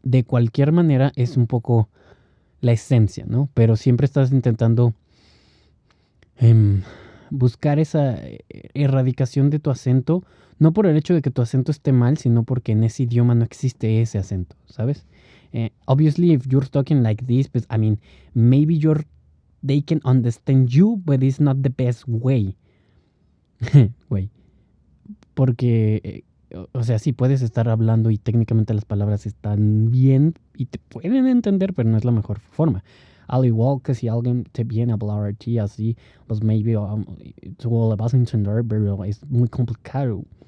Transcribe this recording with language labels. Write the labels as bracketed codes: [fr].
[es] De cualquier manera es un poco la esencia, ¿no? Pero siempre estás intentando buscar esa erradicación de tu acento, no por el hecho de que tu acento esté mal, sino porque en ese idioma no existe ese acento, ¿sabes? [en] Obviously, if you're talking like this, but I mean, maybe they can understand you, but it's not the best way. [es] Güey. Porque, o sea, sí puedes estar hablando y técnicamente las palabras están bien y te pueden entender, pero no es la mejor forma. Al igual que si alguien te viene a hablar a ti así, pues maybe tú lo vas a entender, pero es muy complicado.